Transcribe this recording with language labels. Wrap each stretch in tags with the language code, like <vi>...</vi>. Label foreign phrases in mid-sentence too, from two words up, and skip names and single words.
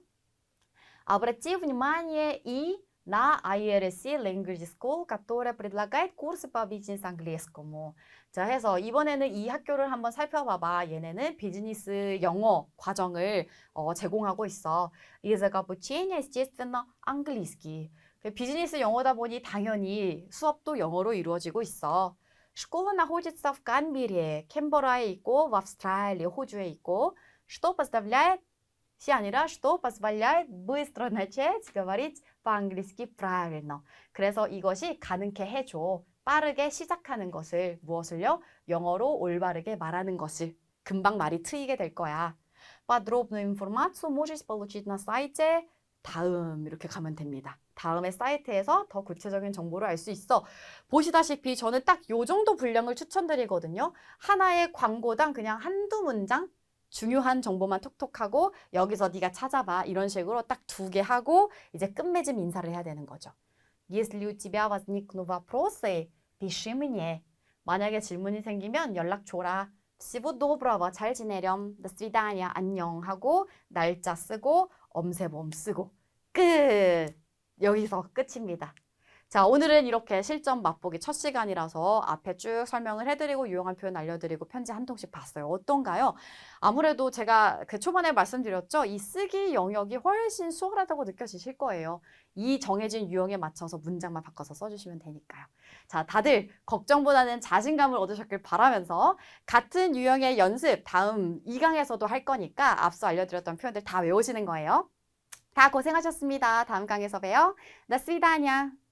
<ru>Обрати внимание и на IRC Language School, которая предлагает курсы по бизнес-английскому.</ru> <ko>자, 해서 이번에는 이 학교를 한번 살펴봐봐. 얘네는 비즈니스 영어 과정을 제공하고 있어.</ko> <ru>язык обучения, естественно, английский.</ru> <ko>비즈니스 영어다 보니 당연히 수업도 영어로 이루어지고 있어.</ko> <ru>школа находится в Канберре,</ru> <ko>캔버라에 있고,</ko> <ru>в Австралии,</ru> <ko>호주에 있고,</ko> <ru>что позволяет bыстро начать говорить по-английски правильно.</ru> <ko>그래서 이것이 가능케 해줘. 빠르게 시작하는 것을, 무엇을요? 영어로 올바르게 말하는 것을. 금방 말이 트이게 될 거야.</ko> <ru>подробную информацию можешь получить на сайте.</ru> <ko>다음 이렇게 가면 됩니다. 다음에 사이트에서 더 구체적인 정보를 알 수 있어. 보시다시피 저는 딱 요 정도 분량을 추천드리거든요. 하나의 광고당 그냥 한두 문장 중요한 정보만 톡톡 하고 여기서 네가 찾아봐. 이런 식으로 딱 2개 하고 이제 끝맺음 인사를 해야 되는 거죠.</ko> <ru>Если у тебя возникнут вопросы, пиши мне.</ru> <ko>만약에 질문이 생기면 연락 줘라.</ko> <ru>Всего доброго.</ru> <ko>잘 지내렴.</ko> <ru>До свидания.</ru> <ko>안녕 하고 날짜 쓰고 엄세범 쓰고 끝. 여기서 끝입니다. 자, 오늘은 이렇게 실전 맛보기 첫 시간이라서 앞에 쭉 설명을 해드리고 유용한 표현 알려드리고 편지 한 통씩 봤어요. 어떤가요? 아무래도 제가 그 초반에 말씀드렸죠. 이 쓰기 영역이 훨씬 수월하다고 느껴지실 거예요. 이 정해진 유형에 맞춰서 문장만 바꿔서 써주시면 되니까요. 자, 다들 걱정보다는 자신감을 얻으셨길 바라면서 같은 유형의 연습 다음 2강에서도 할 거니까 앞서 알려드렸던 표현들 다 외우시는 거예요. 다 고생하셨습니다. 다음 강에서 봬요.</ko> <ru>До свидания.</ru>